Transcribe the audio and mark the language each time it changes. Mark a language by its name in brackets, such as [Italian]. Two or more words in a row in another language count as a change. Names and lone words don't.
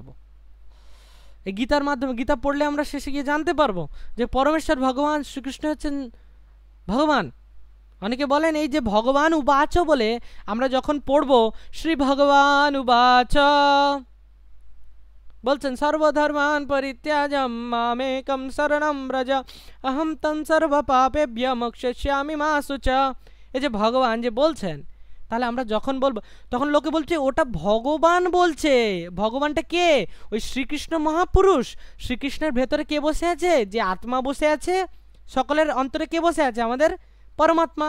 [Bangla] এই গীতার মাধ্যমে, গীতা পড়লে আমরা শেষে গিয়ে জানতে পারবো যে পরমেশ্বর ভগবান শ্রীকৃষ্ণ হচ্ছেন ভগবান। অনেকে বলেন এই যে [Sanskrit] ভগবান উবাচ [Bangla] বলে আমরা যখন পড়ব, [Sanskrit] শ্রী ভগবান উবাচ [Bangla] বলছেন [Sanskrit] সর্বধর্মান পরিত্যাজ্যম মামেকম শরণম ব্রজ অহম তং সর্ব পাপেভ্যো মোক্ষয়িষ্যামি মা শুচা। [Bangla] এই যে ভগবান যে বলছেন, তাহলে আমরা যখন বলবো তখন লোকে বলছে ওটা ভগবান বলছে। ভগবানটা কে? ওই শ্রীকৃষ্ণ মহাপুরুষ। শ্রীকৃষ্ণের ভেতরে কে বসে আছে? যে আত্মা বসে আছে, সকলের অন্তরে কে বসে আছে? আমাদের পরমাত্মা।